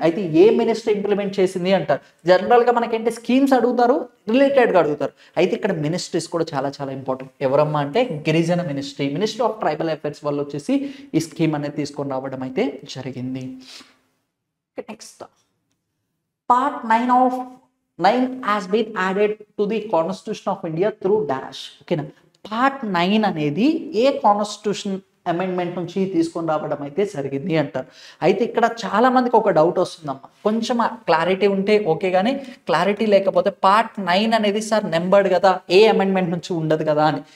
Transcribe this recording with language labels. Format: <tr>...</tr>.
<te>అయితే ఏ minister implement చేసింది అంటారు. జనరల్గా మనకేంటి స్కీమ్స్ అడుగుతారు, రిలేటెడ్గా అడుగుతారు. అయితే ఇక్కడ మినిస్ట్రీస్ కూడా చాలా చాలా ఇంపార్టెంట్. ఎవరమ్మా అంటే గిరిజన మినిస్ట్రీ ఆఫ్ ట్రైబల్ అఫైర్స్ వాళ్ళు వచ్చేసి ఈ స్కీమ్ అనేది తీసుకొని రావడం అయితే జరిగింది. Next part 9 of</te> <en>9 has been added to the Constitution of India through dash.</en> <te>ఓకేనా, పార్ట్ 9 అనేది ఏ కాన్స్టిట్యూషన్ అమెండ్మెంట్ నుంచి తీసుకొని రావడం అయితే జరిగింది అంటారు. అయితే ఇక్కడ చాలా మందికి ఒక డౌట్ వస్తుందమ్మా, కొంచెం క్లారిటీ ఉంటే ఓకే, కానీ క్లారిటీ లేకపోతే పార్ట్ 9 అనేది సార్ నెంబర్డ్ కదా, ఏ అమెండ్మెంట్ నుంచి ఉండదు కదా అని.</te>